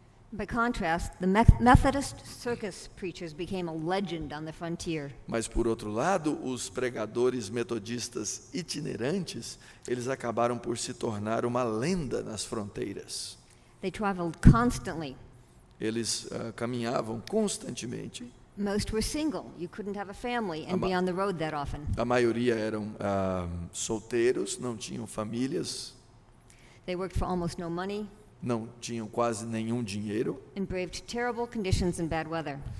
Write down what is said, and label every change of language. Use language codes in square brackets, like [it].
[en] By contrast, the Methodist circus preachers became a legend on the frontier. [pt] Mas, por outro lado, os pregadores metodistas itinerantes, eles acabaram por se tornar uma lenda nas fronteiras. [en] They traveled constantly. [pt] Eles caminhavam constantemente. [en] Most were single. You couldn't have a family and be on the road that often. [pt] A maioria eram solteiros, não tinham famílias, [en] They worked for almost no money [pt] não tinham quase nenhum dinheiro [en] and braved terrible conditions and bad weather.